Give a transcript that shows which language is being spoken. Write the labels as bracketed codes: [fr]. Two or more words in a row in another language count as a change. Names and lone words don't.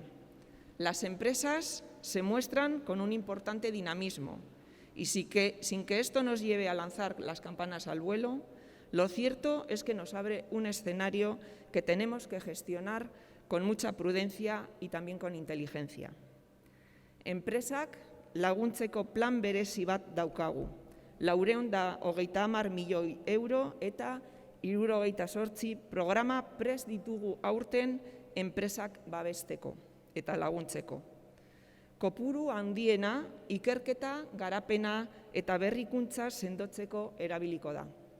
[es] Las empresas se muestran con un importante dinamismo y sin que esto nos lleve a lanzar las campanas al vuelo, lo cierto es que nos abre un escenario que tenemos que gestionar con mucha prudencia y también con inteligencia. [eu] Enpresak laguntzeko plan berezi bat daukagu, 430 milioi euro eta 78 programa prest ditugu aurten enpresak babesteko eta laguntzeko. Kopuru handiena ikerketa, garapena eta berrikuntza sendotzeko erabiliko da.